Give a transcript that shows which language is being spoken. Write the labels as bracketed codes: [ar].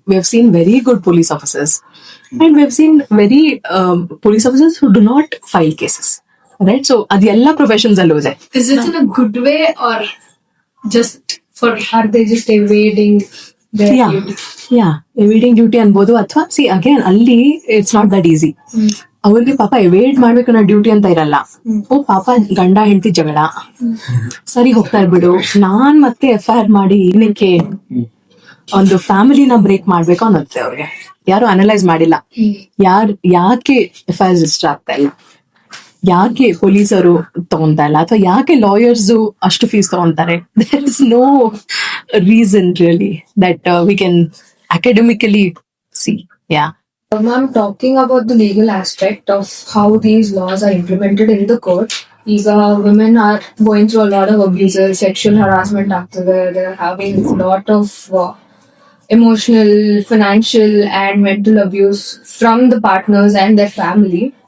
[en] We have seen very good police officers and we have seen very police officers who do not file cases, right? [kn] So ಅದೆಲ್ಲ professions ಅಲ್ಲೂ ಇದೆ. [en] Is it in a good way or just for, are they just evading their duty? Evading duty [kn] ಅನ್ಬೋದು, ಅಥವಾ [en] See again ಅಲ್ಲಿ it's not that easy. [kn] ಅವ್ರಿಗೆ ಪಾಪ ಎವೇಡ್ ಮಾಡ್ಬೇಕು ಅನ್ನೋ ಡ್ಯೂಟಿ ಅಂತ ಇರಲ್ಲ. ಓ ಪಾಪ ಗಂಡ ಹೆಂಡತಿ ಜಗಳ, ಸರಿ ಹೋಗ್ತಾ ಇರ್ಬಿಡು, ನಾನ್ ಮತ್ತೆ FIR ಮಾಡಿ ಏನಕ್ಕೆ ಒಂದು ಫ್ಯಾಮಿಲಿನ ಬ್ರೇಕ್ ಮಾಡ್ಬೇಕು ಅನ್ನತ್ತೆ ಅವ್ರಿಗೆ. ಯಾರು ಅನಲೈಸ್ ಮಾಡಿಲ್ಲ, ಯಾಕೆ FIR ರಿಜಿಸ್ಟರ್ ಆಗ್ತಾ ಇಲ್ಲ, ಯಾಕೆ ಪೊಲೀಸರು ತಗೊಂತಾ ಇಲ್ಲ, ಅಥವಾ ಯಾಕೆ ಲಾಯರ್ಸ್ ಅಷ್ಟು ಫೀಸ್ ತಗೊಂತಾರೆ. [en] There is no reason really that we can academically see. Yeah. Ma'am, talking about the legal aspect of how these laws are implemented in the court, [kn] ಈಗ [en] women are going through a lot of abuses, sexual harassment [kn] ಆಗ್ತದೆ, [en] they're having a lot of emotional, financial and mental abuse from the partners and their family.